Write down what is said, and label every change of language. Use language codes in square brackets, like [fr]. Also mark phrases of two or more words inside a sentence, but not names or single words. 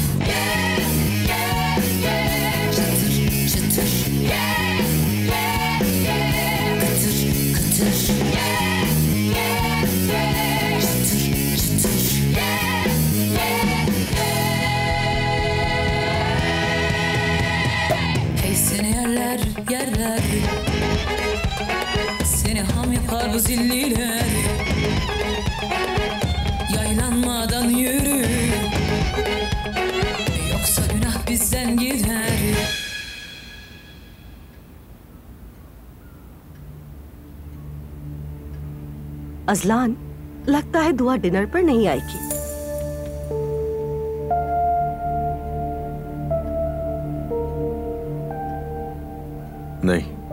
[tr] çıtır çıtır kıtır kıtır çıtır çıtır hey seni yerler yerler seni ham yapar bu zilliler yaylanmadan yürü yoksa günah bizden gider. [hi] अज़लान, लगता है दुआ डिनर पर नहीं आएगी। नहीं।